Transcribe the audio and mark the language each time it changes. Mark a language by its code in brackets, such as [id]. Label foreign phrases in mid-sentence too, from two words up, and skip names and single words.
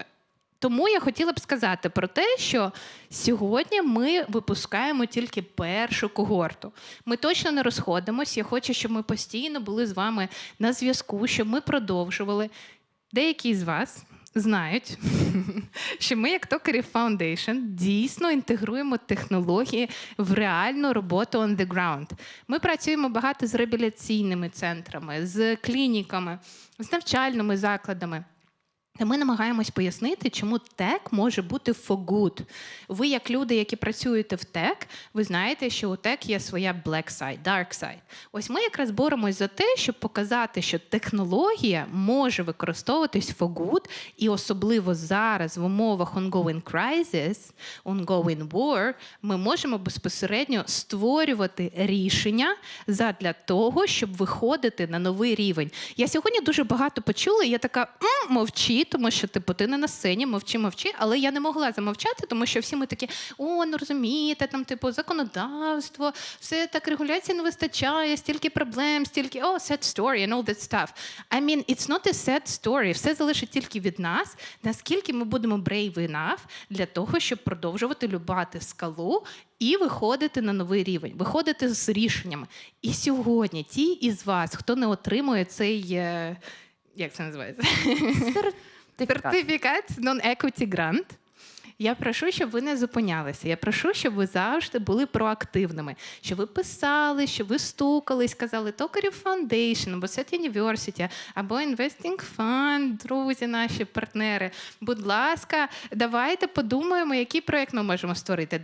[uk] Тому я хотіла б сказати про те, що сьогодні ми випускаємо тільки першу когорту. Ми точно не розходимось. Я хочу, щоб ми постійно були з вами на зв'язку, щоб ми продовжували. Деякі з вас знають, що ми, як Tokarev Foundation, дійсно інтегруємо технології в реальну роботу [en] on the ground. [uk] Ми працюємо багато з реабілітаційними центрами, з клініками, з навчальними закладами. Та ми намагаємось пояснити, чому тек може бути [en] for good. [uk] Ви, як люди, які працюєте в тек, ви знаєте, що у тек є своя [en] black side, dark side. [uk] Ось ми якраз боремось за те, щоб показати, що технологія може використовуватись [en] for good, [uk] і особливо зараз в умовах [en] ongoing crisis, ongoing war, [uk] ми можемо безпосередньо створювати рішення задля того, щоб виходити на новий рівень. Я сьогодні дуже багато почула, і я така, мовчи, тому що, ти не на сцені, мовчи, але я не могла замовчати, тому що всі ми такі, ну розумієте, там, законодавство, все так, регуляції не вистачає, стільки проблем, стільки, [en] sad story and all that stuff. I mean, it's not a sad story, [uk] все залежить тільки від нас, наскільки ми будемо [en] brave enough [uk] для того, щоб продовжувати любати скалу і виходити на новий рівень, виходити з рішеннями. І сьогодні ті із вас, хто не отримує цей, як це називається? Сертифікат [en] non-equity grant. [uk] Я прошу, щоб ви не зупинялися. Я прошу, щоб ви завжди були проактивними. Щоб ви писали, щоб ви стукались, казали Tokarev Foundation, або Set University, або Investing Fund, друзі наші, партнери. Будь ласка, давайте подумаємо, який проєкт ми можемо створити.